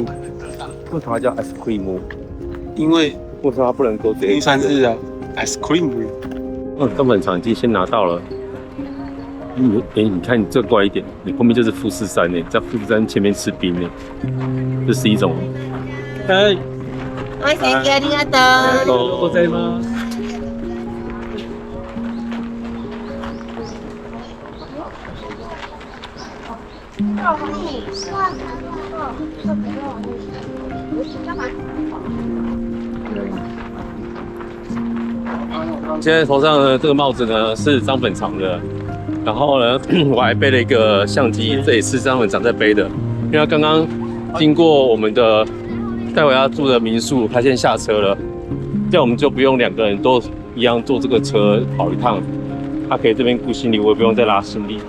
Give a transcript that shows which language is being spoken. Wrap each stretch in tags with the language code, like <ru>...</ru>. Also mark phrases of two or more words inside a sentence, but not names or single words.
<zh>為什麼它叫</zh> <en>ice cream？</en> <zh>因為為什麼它不能夠直接名產日啊</zh> <en>ice cream。</en> <zh>根本場已經先拿到了。你看你這過來一點，你後面就是富士山呢，在富士山前面吃冰呢，這是一種。哎，</zh> <ja>はい、ありがとう。ありがとうございます。</ja> <zh>现在头上的这個帽子呢是張本常的，然後呢我還背了一個相機，這也是張本常在背的，因為他剛剛經過我們的帶回他住的民宿，他先下車了，這樣我們就不用2個人都一樣坐這個車跑一趟，他可以這邊顧行李，我也不用再拉行李。</zh>